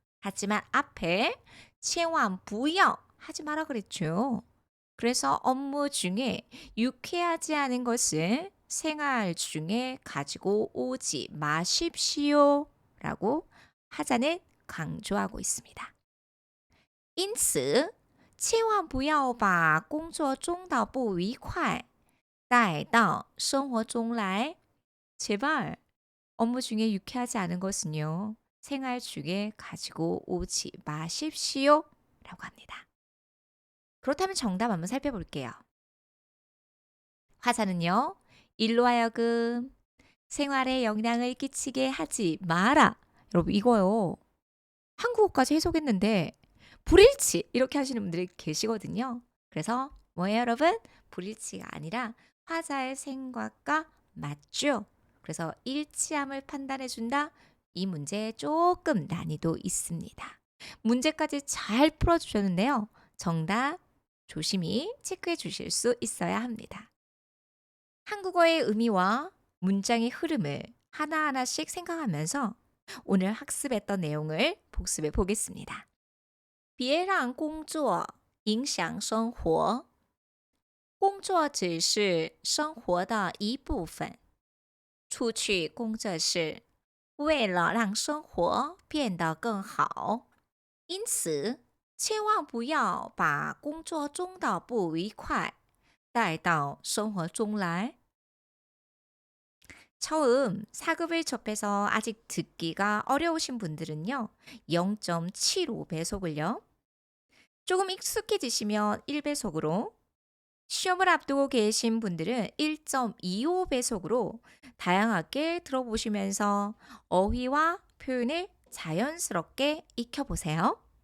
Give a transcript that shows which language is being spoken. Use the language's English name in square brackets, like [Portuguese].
[Korean] 하지만 앞에 [Chinese] 千万不要 [Korean] 하지 마라 그랬죠. 그래서 업무 중에 유쾌하지 않은 것을 생활 중에 가지고 오지 마십시오. 라고 하자는 강조하고 있습니다. [Chinese] 因此千万不要把工作中的不愉快带到生活中来. [Korean] 제발 업무 중에 유쾌하지 않은 것은요. 생활 중에 가지고 오지 마십시오. 라고 합니다. 그렇다면 정답 한번 살펴볼게요. 화자는요. 일로 하여금 생활에 영향을 끼치게 하지 마라. 여러분 이거요. 한국어까지 해석했는데 불일치 이렇게 하시는 분들이 계시거든요. 그래서 뭐예요 여러분? 불일치가 아니라 화자의 생각과 맞죠. 그래서 일치함을 판단해 준다. 이 문제에 조금 난이도 있습니다. 문제까지 잘 풀어주셨는데요. 정답 조심히 체크해 주실 수 있어야 합니다. 한국어의 의미와 문장의 흐름을 하나하나씩 생각하면서 오늘 학습했던 내용을 복습해 보겠습니다. [Chinese] 别让工作影响生活. 工作只是生活的一部分. 出去工作是为了让生活变得更好。因此千万不要把工作中的不愉快带到生活中来. [Korean] 처음 사급을 접해서 아직 듣기가 어려우신 분들은요. 0.75배속을요. 조금 익숙해지시면 1배속으로 시험을 앞두고 계신 분들은 1.25배속으로 다양하게 들어보시면서 어휘와 표현을 자연스럽게 익혀보세요.